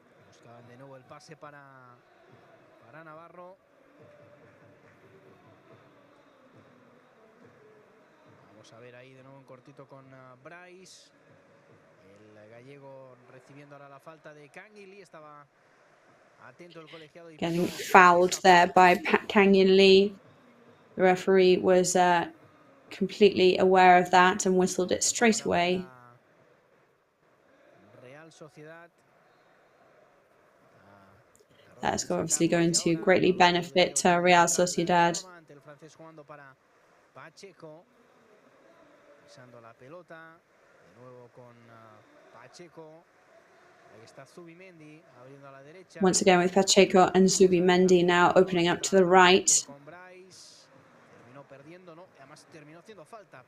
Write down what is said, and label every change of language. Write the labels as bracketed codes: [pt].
[es] Buscaban de nuevo el pase para Navarro. Vamos a ver ahí de nuevo en cortito con Bryce. El gallego recibiendo ahora la falta de Kangin. Estaba atento el colegiado. [en] Getting fouled there by Kangin Lee. The referee was completely aware of that and whistled it straight away. Real Sociedad. That's obviously going to greatly benefit Real Sociedad. [es] El francés jugando para Pacheco. Pisando la pelota. De nuevo con Pacheco. Ahí está Zubimendi abriendo a la derecha. [en] Once again with Pacheco and Zubimendi now opening up to the right. [es] Terminó perdiendo, no, además terminó haciendo falta.